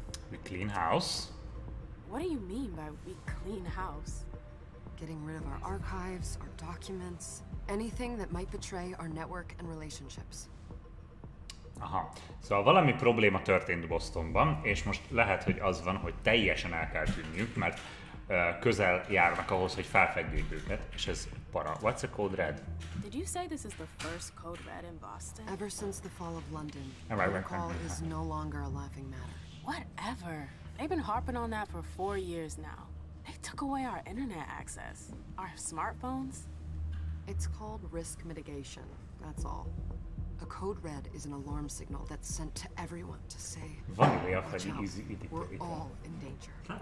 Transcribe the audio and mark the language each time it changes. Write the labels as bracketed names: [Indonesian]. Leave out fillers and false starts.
[English] We clean house? What do you mean by we clean house? Getting rid of our archives, our documents, anything that might betray our network and relationships. Aha. [Hungarian] Szóval valami probléma történt Bostonban, és most lehet, hogy az van, hogy teljesen el kell tűnniük, mert közel járnak ahhoz, hogy felfedjék őket, és ez para. [English] What's a code red? Did you say this is the first code red in Boston? Ever since the fall of London, protocol is no longer a laughing matter. Whatever. They've been harping on that for 4 years now. They took away our internet access. Our smartphones. It's called risk mitigation, that's all. A code red is an alarm signal that's sent to everyone to say, watch out, we're all in danger.